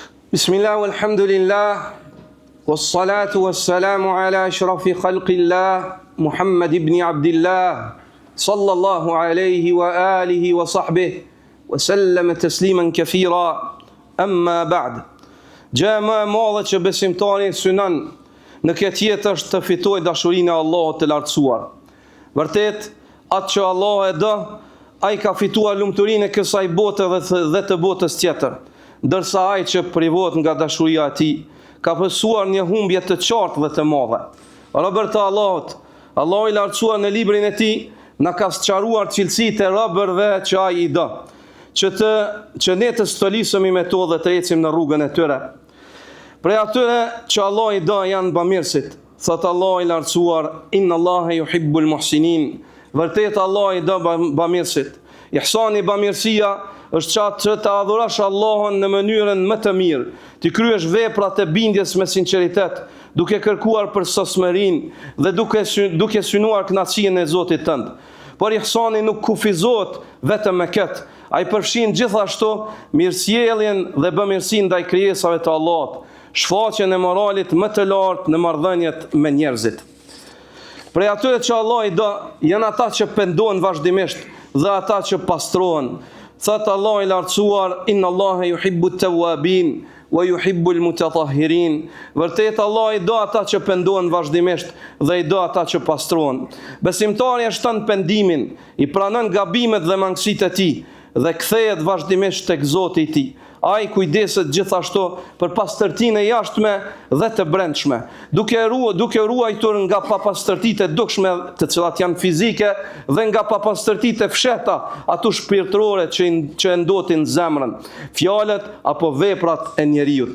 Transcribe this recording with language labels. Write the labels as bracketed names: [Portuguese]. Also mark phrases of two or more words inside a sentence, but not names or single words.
[Arabic] بسم الله والحمد لله والصلاة والسلام على أشرف خلق الله محمد بن عبد الله صلى الله عليه وعلى آله وصحبه وسلم تسليما كثيرا أما بعد. [Albanian] Gjë më e madhe që besimtari synon në këtë jetë është të fitojë dashurinë e Allahut të lartësuar. Vërtet, atë që Allah e do, ai ka fituar lumturinë e kësaj bote dhe të botës tjetër. Ndërsa ai që privohet nga dashuria e tij ka pësuar një humbje të qartë dhe të madhe. Robër të Allahut, Allahu i lartësuar në librin e tij na ka sqaruar cilësitë e robërve që ai i do, që ne të stolisemi me to dhe të ecim në rrugën e tyre. Prej atyre që Allah i do janë bamirësit. Thot Allah i lartësuar, [Arabic] إن الله يحب المحسنين. [Albanian] Vërtet Allah i do bamirësit. Ihsani, bamirësia, është qatë që të adhurash Allahun në mënyrën më të mirë, të kryesh veprat e bindjes me sinqeritet, duke kërkuar për sosmërinë dhe duke synuar kënaqësinë e Zotit tënd. Por ihsani nuk kufizohet vetëm me këtë, ai përfshin gjithashtu mirësjelljen dhe bamirësinë ndaj krijesave të Allahut, shfaqjen e moralit më të lartë në marrëdhëniet me njerëzit. Prej atyre që Allah i do, janë ata që pendohen vazhdimisht dhe ata që pastrohen. Thot Allah i lartësuar, [Arabic] إن الله يحب التوابين ويحب المتطهرين. [Albanian] Vërtet Allah i do ata që pendohen vazhdimisht dhe i do ata që pastrohen. Besimtari e shton pendimin, i pranon gabimet dhe mangësitë e tij dhe kthehet vazhdimisht tek Zoti i tij. Ai kujdeset gjithashtu për pastërtinë e jashtme dhe të brendshme, duke ruajtur nga papastërtitë e dukshme, të cilat janë fizike, dhe nga papastërtitë e fshehta, ato shpirtërore që ndotin zemrën, fjalët apo veprat e njerëzit.